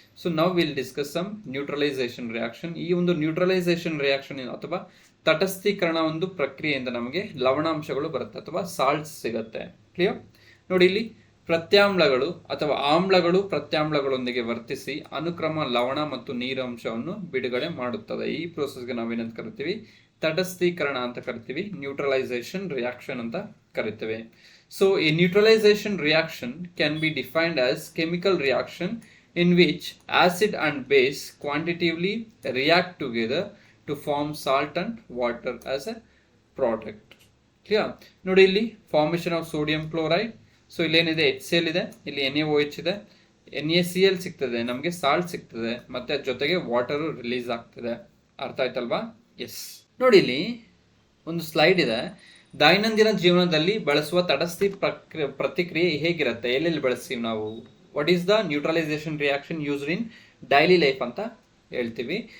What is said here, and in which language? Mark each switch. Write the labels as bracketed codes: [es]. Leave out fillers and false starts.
[kn] So now will discuss some neutralisation reaction. ಈ ಒಂದು neutralisation reaction ಅಥವಾ ತಟಸ್ಥೀಕರಣ ಒಂದು ಪ್ರಕ್ರಿಯೆಯಿಂದ ನಮಗೆ ಲವಣಾಂಶಗಳು ಬರುತ್ತೆ ಅಥವಾ ಸಾಲ್ಟ್ಸ್ ಸಿಗುತ್ತೆ. ಕ್ಲಿಯರ್? ನೋಡಿ, ಇಲ್ಲಿ ಪ್ರತ್ಯಾಮ್ಲಗಳು ಅಥವಾ ಆಮ್ಲಗಳು ಪ್ರತ್ಯಾಮ್ಲಗಳೊಂದಿಗೆ ವರ್ತಿಸಿ ಅನುಕ್ರಮ ಲವಣ ಮತ್ತು ನೀರಂಶವನ್ನು ಬಿಡುಗಡೆ ಮಾಡುತ್ತದೆ. ಈ ಪ್ರೋಸೆಸ್ಗೆ ನಾವೇನಂತ ಕರಿತೀವಿ? ತಟಸ್ಥೀಕರಣ ಅಂತ ಕರಿತೀವಿ, ನ್ಯೂಟ್ರಲೈಸೇಷನ್ ರಿಯಾಕ್ಷನ್ ಅಂತ ಕರಿತೀವಿ. [en] So a neutralization reaction can be defined as chemical reaction in which acid and base quantitatively react together to form salt and water as a product. [kn] Clear? ನೋಡಿ, ಇಲ್ಲಿ formation of sodium chloride. So ಇಲ್ಲೇನಿದೆ? HCl ಇದೆ, ಇಲ್ಲಿ NaOH ಇದೆ, NaCl ಸಿಗ್ತದೆ, ನಮಗೆ salt ಸಿಗ್ತದೆ, ಮತ್ತೆ ಅದ್ರ ಜೊತೆಗೆ ವಾಟರ್ ರಿಲೀಸ್ ಆಗ್ತದೆ. ಅರ್ಥ ಆಯ್ತಲ್ವಾ? ಎಸ್. ನೋಡಿ, ಇಲ್ಲಿ ಒಂದು ಸ್ಲೈಡ್ ಇದೆ. ದೈನಂದಿನ ಜೀವನದಲ್ಲಿ ಬಳಸುವ ತಟಸ್ಥಿ ಪ್ರತಿಕ್ರಿಯೆ ಹೇಗಿರುತ್ತೆ, ಎಲ್ಲೆಲ್ಲಿ ಬಳಸ್ತೀವಿ ನಾವು, [en] what is the neutralisation reaction used in daily life [kn] ಅಂತ ಹೇಳ್ತೀವಿ.